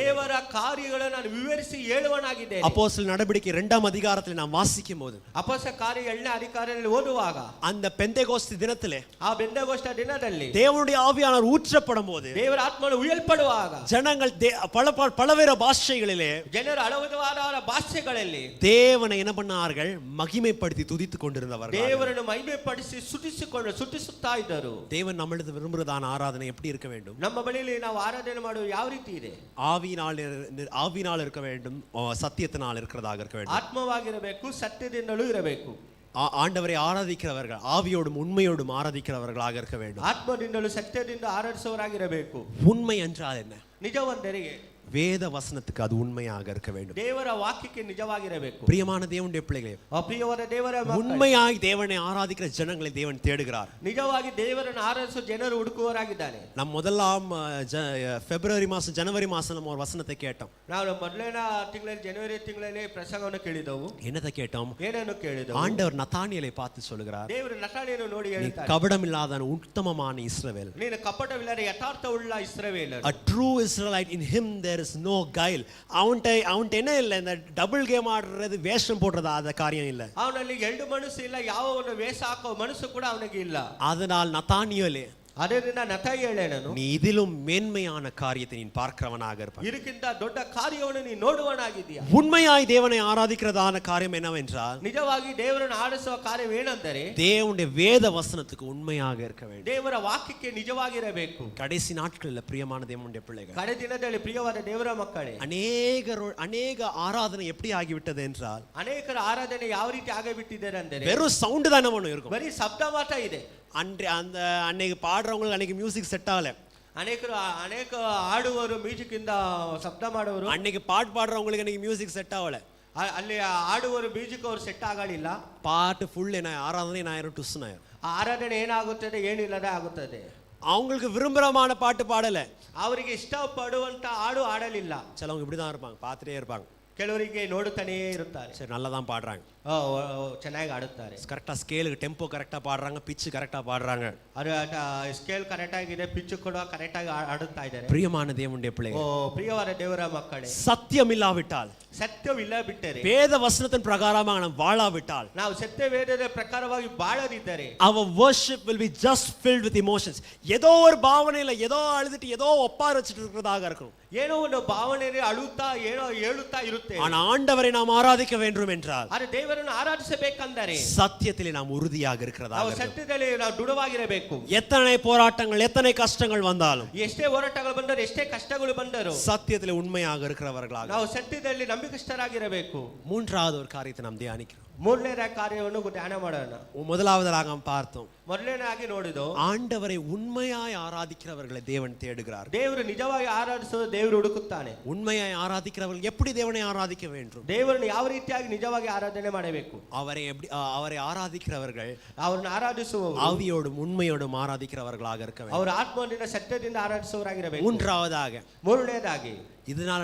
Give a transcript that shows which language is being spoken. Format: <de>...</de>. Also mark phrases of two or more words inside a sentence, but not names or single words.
<kn>ದೇವರ ಕಾರ್ಯಗಳನ್ನು ನಾನು ವಿವರಿಸಿ ಹೇಳುವನಾಗಿದ್ದೇನೆ.</kn> <ta>அப்போஸ்தலர் நடவடிக்கை 2ஆம் அதிகாரத்தில் நாம் வாசிக்கும் போது,</ta> <kn>ಅಪೊಸ್ತಲ ಕಾರ್ಯ 2ನೇ ಅಧಿಕಾರದಲ್ಲಿ ಓದುವಾಗ,</kn> <ta>அந்த பெந்தேகோஸ்து தினத்திலே</ta> <kn>ಆ ಬೆಂತೆಕೋಸ್ತ ದಿನದಲ್ಲಿ</kn> <ta>தேவனுடைய ஆவியானவர் ஊற்றப்படும் போது</ta> <kn>ದೇವರ ಆತ್ಮನು ಉಯ್ಯಲ್ಪಡುವಾಗ</kn> <ta>ஜனங்கள் பலவேறு பாஷைகளிலே</ta> <kn>ಜನರು ಹಲವಾರು ಭಾಷೆಗಳಲ್ಲಿ</kn> <ta>தேவனை என்ன பண்ணார்கள்? மகிமைப்படுத்தி துதித்துக் கொண்டிருந்தவர்கள்.</ta> <kn>ದೇವರನ್ನು ಮಹಿಮೆಪಡಿಸಿ ಸ್ತುತಿಸುತ್ತಾ ಇದ್ದರು.</kn> <ta>தேவன் நம்மிடத்தில் விரும்புகிறதான ஆராதனை எப்படி இருக்க வேண்டும்?</ta> <kn>ನಮ್ಮ ಬಳಿಯಲ್ಲಿ ನಾವು ಆರಾಧನೆ ಮಾಡುವುದು ಯಾವ ರೀತಿ ಇದೆ?</kn> <ta>ஆவியினால் இருக்க வேண்டும், சத்தியத்தினால் இருக்கிறதாக இருக்க வேண்டும்.</ta> <kn>ಆತ್ಮವಾಗಿರಬೇಕು, ಸತ್ಯದಿಂದಲೂ ಇರಬೇಕು.</kn> <ta>ஆண்டவரை ஆராதிக்கிறவர்கள் ஆவியோடும் உண்மையோடும் ஆராதிக்கிறவர்களாக இருக்க வேண்டும்.</ta> <kn>ಆತ್ಮದಿಂದಲೂ ಸತ್ಯದಿಂದ ಆರಾಧಿಸುವವರಾಗಿರಬೇಕು.</kn> <ta>உண்மை என்றால் என்ன?</ta> <kn>ನಿಜವೆಂದರೆ</kn> <ta>வேத வசனத்துக்கு அது உண்மையாக இருக்க வேண்டும்.</ta> <kn>ದೇವರ ವಾಕ್ಯಕ್ಕೆ ನಿಜವಾಗಿರಬೇಕು.</kn> <ta>பிரியமான தேவனுடைய பிள்ளைகளே,</ta> <kn>ಪ್ರಿಯವಾದ ದೇವರ ಮಕ್ಕಳೇ,</kn> <ta>உண்மையாய் தேவனை ஆராதிக்கிற ஜனங்களை தேவன் தேடுகிறார்.</ta> <kn>ನಿಜವಾಗಿ ದೇವರನ್ನು ಆರಾಧಿಸುವ ಜನರು ಹುಡುಕುವವರಾಗಿದ್ದಾರೆ.</kn> <ta>நம்ம முதலாம் பிப்ரவரி மாசம் ஜனவரி மாசம் நம்ம ஒரு வசனத்தை கேட்டோம்.</ta> <kn>ನಾವು ಮೊದಲನೇ ತಿಂಗಳಲ್ಲಿ ಜನವರಿ ತಿಂಗಳಲ್ಲಿ ಪ್ರಸಂಗವನ್ನು ಕೇಳಿದೆವು.</kn> <ta>என்னத்தை கேட்டோம்?</ta> <kn>ಏನನ್ನು ಕೇಳಿದೆವು?</kn> <ta>ஆண்டவர் நத்தானியேலை பார்த்து சொல்லுகிறார்,</ta> <kn>ದೇವರು ನತಾನಿಯನ್ನು ನೋಡಿ</kn> <ta>நீ</ta> <kn>ಹೇಳ್ತಾರೆ,</kn> <ta>கபடமில்லாத உத்தமமான இஸ்ரவேல்,</ta> <kn>ನೀನು ಕಪಟವಿಲ್ಲದ ಯಥಾರ್ಥವುಳ್ಳ ಇಸ್ರಾಯೇಲನು.</kn> <en>a true Israelite, in him there is no guile.</en> <ta>அவன்ட்ட என்ன இல்லை, இந்த</ta> <en>double game</en> <ta>ஆடுறது, வேஷம் போடுறது, அந்த காரியம் இல்லை.</ta> <kn>ಅವನಲ್ಲಿ ಎರಡು ಮನಸ್ಸು ಇಲ್ಲ, ಯಾವ ಒಂದು ವೇಷ ಹಾಕೋ ಮನಸ್ಸು ಕೂಡ ಅವನಿಗೆ ಇಲ್ಲ.</kn> <ta>அதனால் நத்தானியேலே,</ta> <kn>ಅದರಿಂದ ನತಾನಿಯೇಲನು,</kn> <ta>நீ இதிலும் மேன்மையான காரியத்தை நீ பார்க்கிறவனாக இருப்பாய்.</ta> <kn>ಇದಕ್ಕಿಂತ ದೊಡ್ಡ ಕಾರ್ಯವನ್ನು ನೀ ನೋಡುವನಾಗಿದ್ದೀಯ.</kn> <ta>உண்மையாய் தேவனை ஆராதிக்கிறதான காரியம் என்னவென்றால்,</ta> <kn>ನಿಜವಾಗಿ ದೇವರನ್ನು ಆರಾಧಿಸುವ ಕಾರ್ಯವೇನೆಂದರೆ</kn> <ta>தேவனுடைய வேத வசனத்துக்கு உண்மையாக இருக்க வேண்டும்.</ta> <kn>ದೇವರ ವಾಕ್ಯಕ್ಕೆ ನಿಜವಾಗಿರಬೇಕು.</kn> <ta>கடைசி நாட்களில் பிரியமான தேவனுடைய பிள்ளைகள்,</ta> <kn>ಕಡೆ ದಿನದಲ್ಲಿ ಪ್ರಿಯವಾದ ದೇವರ ಮಕ್ಕಳೇ,</kn> <ta>அநேக ஆராதனை எப்படி ஆகிவிட்டது என்றால்,</ta> <kn>ಅನೇಕರ ಆರಾಧನೆ ಯಾವ ರೀತಿ ಆಗಬಿಟ್ಟಿದ್ದಾರೆ ಅಂದರೆ</kn> <ta>வெறும் சவுண்ட் தானே ஒன்று இருக்கும்.</ta> <kn>ಬರೀ ಶಬ್ದ ಮಾತ್ರ ಇದೆ.</kn> <ta>அன்னைக்கு பாடுறவங்களுக்கு அன்னைக்கு</ta> <en>music set</en> <ta>ஆகல.</ta> <kn>ಅನೇಕ ಆಡುವರು ಮ್ಯೂಸಿಕ್ ಇಂದ ಶಬ್ದ ಮಾಡುವರು.</kn> <ta>அன்னைக்கு பாட்டு பாடுறவங்களுக்கு அன்னைக்கு</ta> <en>music set</en> <ta>ஆகல.</ta> <kn>ಅಲ್ಲಿ ಆಡುವರು ಮ್ಯೂಸಿಕ್ ಅವರು ಸೆಟ್ ಆಗಲಿಲ್ಲ.</kn> <ta>பாட்டு ஃபுல் என்ன ஆராதனை ஆயிரம் டுஸ்ன் ஆயிரும்.</ta> <kn>ಆರಾಧನೆ ಏನಾಗುತ್ತದೆ? ಏನಿಲ್ಲದೆ ಆಗುತ್ತದೆ.</kn> <ta>அவங்களுக்கு விரும்புறமான பாட்டு பாடல,</ta> <kn>ಅವರಿಗೆ ಇಷ್ಟಪಡುವಂತ ಹಾಡು ಆಡಲಿಲ್ಲ.</kn> <ta>சிலவங்க இப்படிதான் இருப்பாங்க, பார்த்துட்டே இருப்பாங்க.</ta> <kn>ಕೆಲವರಿಗೆ ನೋಡುತ್ತಾನೇ ಇರುತ್ತಾರೆ.</kn> <ta>சரி, நல்லா தான் பாடுறாங்க,</ta> <kn>ಚೆನ್ನಾಗಿ ಆಡುತ್ತಾರೆ,</kn> <ta>கரெக்டா ஸ்கேலுக்கு டெம்போ கரெக்டா பாடுறாங்க, பிச்சு கரெக்டா பாடுறாங்க,</ta> <kn>ಅದು</kn> <en>scale correct</en> <kn>ಆಗಿದೆ, ಪಿಚ್ ಕೂಡ ಕರೆಕ್ಟ್ ಆಗಿ ಆಡುತ್ತಾ ಇದ್ದಾರೆ.</kn> <ta>பிரியமான தேவனுடைய பிள்ளைகள்,</ta> <kn>ಪ್ರಿಯವಾದ ದೇವರ ಮಕ್ಕಳೇ,</kn> <ta>சத்தியம் இல்லாவிட்டால்,</ta> <kn>ಸತ್ಯವಿಲ್ಲ ಬಿಟ್ಟರೆ,</kn> <ta>வேத வசனத்தின் பிரகாரமாக நாம் வாழாவிட்டால்,</ta> <kn>ನಾವು ಸತ್ಯ ವೇದದ ಪ್ರಕಾರವಾಗಿ ಬಾಳದಿದ್ದರೆ,</kn> <en>our worship will be just filled with emotions.</en> <ta>ஏதோ ஒரு பாவனையில ஏதோ அழுதுட்டு ஏதோ ஒப்பார வச்சிட்டு இருக்கிறதாக இருக்கும்.</ta> <kn>ಏನೋ ಒಂದು ಭಾವನೆಯಲ್ಲಿ ಅಳುತ್ತಾ ಏನೋ ಹೇಳುತ್ತಾ ಇರುತ್ತೆ.</kn> <ta>ஆனா ஆண்டவரை நாம் ஆராதிக்க வேண்டும் என்றால்,</ta> <kn>ಆದರೆ ದೇವರನ್ನು ಆರಾಧಿಸಬೇಕೆಂದರೆ</kn> <ta>சத்தியத்திலே நாம் உறுதியாக இருக்கிறதாக</ta> <kn>ನಾವು</kn> <ta>இருக்கும்.</ta> <kn>ಸತ್ಯದಲ್ಲಿ ನಾವು ದೃಢವಾಗಿರಬೇಕು.</kn> <ta>எத்தனை போராட்டங்கள் எத்தனை கஷ்டங்கள் வந்தாலும்,</ta> <kn>ಎಷ್ಟೇ ಹೋರಾಟಗಳು ಬಂದರೂ ಎಷ್ಟೇ ಕಷ್ಟಗಳು ಬಂದರೂ</kn> <ta>சத்தியத்திலே உண்மையாக இருக்கிறவர்களாக</ta> <kn>ನಾವು ಸತ್ಯದಲ್ಲಿ ನಂಬಿಕಸ್ಥರಾಗಿರಬೇಕು.</kn> <ta>மூன்றாவது ஒரு காரியத்தை நாம் தியானிக்கிறோம்.</ta> <kn>ಮೂರನೇ ಕಾರ್ಯವನ್ನು ಧ್ಯಾನ ಮಾಡೋಣ.</kn> <ta>முதலாவதாக நாம் பார்த்தோம்,</ta> <kn>ಮೊದಲನೇದಾಗಿ ನೋಡಿದ್ದು,</kn> <ta>ஆண்டவரை உண்மையாய் ஆராதிக்கிறவர்களை தேவன் தேடுகிறார்.</ta> <kn>ದೇವರು ನಿಜವಾಗಿ ಆರಾಧಿಸುವ ದೇವರು ಹುಡುಕುತ್ತಾನೆ.</kn> <ta>உண்மையாய் ஆராதிக்கிறவர்கள் எப்படி தேவனை ஆராதிக்க வேண்டும்?</ta> <kn>ದೇವರನ್ನು ಯಾವ ರೀತಿಯಾಗಿ ನಿಜವಾಗಿ ಆರಾಧನೆ ಮಾಡಬೇಕು?</kn> <ta>அவரை ஆராதிக்கிறவர்கள்</ta> <kn>ಅವರನ್ನು ಆರಾಧಿಸುವವರು</kn> <ta>ஆவியோடும் உண்மையோடும் ஆராதிக்கிறவர்களாக இருக்க வேண்டும்.</ta> <kn>ಅವರ ಆತ್ಮದಿಂದ ಸತ್ಯದಿಂದ ಆರಾಧಿಸುವವರಾಗಿರಬೇಕು.</kn> <ta>மூன்றாவதாக, ಇದனால</ta>